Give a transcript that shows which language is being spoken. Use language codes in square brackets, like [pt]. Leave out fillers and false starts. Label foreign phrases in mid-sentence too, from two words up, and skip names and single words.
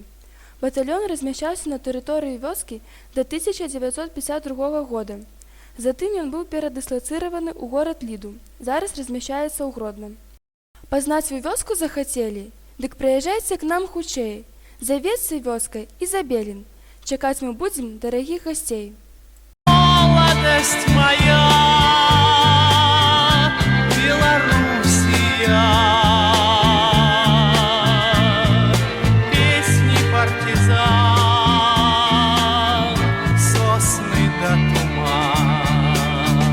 [be] Батальён размяшчаўся на тэрыторыі вёскі да 1952 года. Затым ён быў перадыслацыраваны ў горад Ліду, зараз размяшчаецца ў Гродна. Пазнаць сваю вёску захацелі? Дык прыязджайце к нам хутчэй. Завецца вёскай Ізабелін. Чакаць мы будзем дарагіх гасцей. [ru] Молодость моя, Белоруссия, песни партизан, сосны да туман.